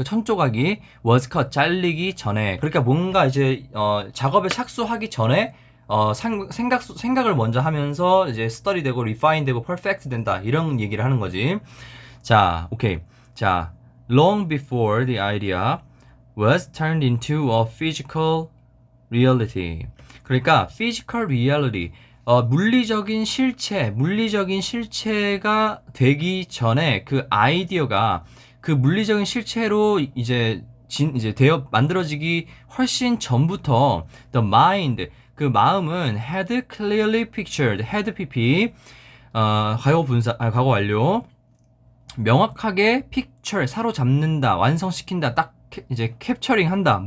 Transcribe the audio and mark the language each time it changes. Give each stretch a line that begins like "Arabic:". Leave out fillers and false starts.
Korean: 그 천 조각이 was cut, 잘리기 전에. 그러니까 뭔가 이제, 작업에 착수하기 전에, 생각을 먼저 하면서 이제 study 되고, refine 되고, perfect 된다. 이런 얘기를 하는 거지. 자, 오케이.
English: 자, long before the idea was turned into a physical reality.
Korean: 그러니까 physical reality, 물리적인 실체가 되기 전에 그 아이디어가 그 물리적인 실체로 이제 되어 만들어지기 훨씬 전부터 the mind, 그 마음은
English: had clearly pictured,
Korean: had pp, 과거 완료, 명확하게 picture, 사로잡는다, 완성시킨다, 딱 이제 캡처링 한다.